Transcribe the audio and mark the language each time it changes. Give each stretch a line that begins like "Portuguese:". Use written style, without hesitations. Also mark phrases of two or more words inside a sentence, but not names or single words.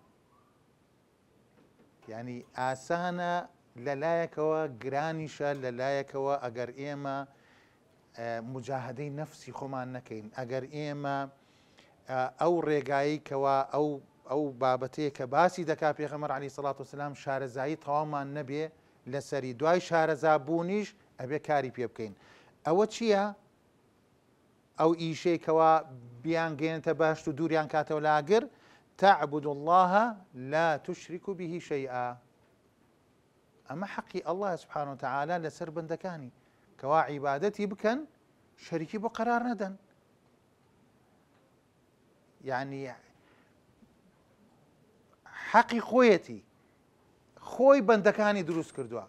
Central Kurdish: یعنی ئاسانە لەلایەکەوە، گرانیشە لەلایەکەوە ئەگەر ئێمە مجاهدەی نەفسی خۆمان نەکەین، ئەگەر ئێمە ئەو ڕێگایی کەوا ئەو بابەتەیە کە باسی دەکا پێغەمبەر
Arabic: عەلەیهی سەڵات وەسەلام
Central Kurdish: شارەزایی تەواومان نەبێ لەسەری، دوای شارەزا بوونیش ئەبێ کاری پێ بکەین. ئەوە چییە؟ ئەو ئیشەیەکەوە بیانگەێنێتە بەهەشت و دووریان کاتەوە لاگر.
Arabic: تعبد الله لا تشرك به شيئا.
Central Kurdish: ئەمە حەقی ئەڵڵا
Arabic: سوبحانە وتەعالا
Central Kurdish: لەسەر بەندەکانی کەوا عیبادەتی بکەن، شەریکی بۆ قەرار نەدەن. یعنی حەقی خۆیەتی، خۆی بەندەکانی دروست کردووە.